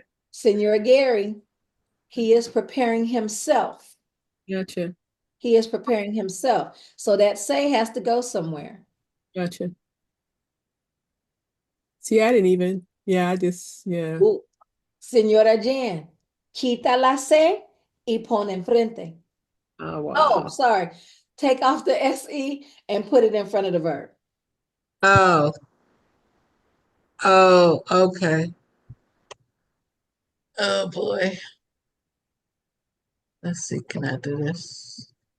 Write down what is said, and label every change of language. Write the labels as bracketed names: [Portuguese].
[English] Senor Gary, he is preparing himself. Gotcha. He is preparing himself. So that say has to go somewhere. Gotcha. See, I didn't even, yeah, I just, yeah. Ooh. Senora Jan, [Spanish] Quita la C y pon enfrente. Oh, Oh, wow. [English] sorry. Take off the SE and put it in front of the verb. Oh, oh, okay. Oh boy. Let's see, can I do this?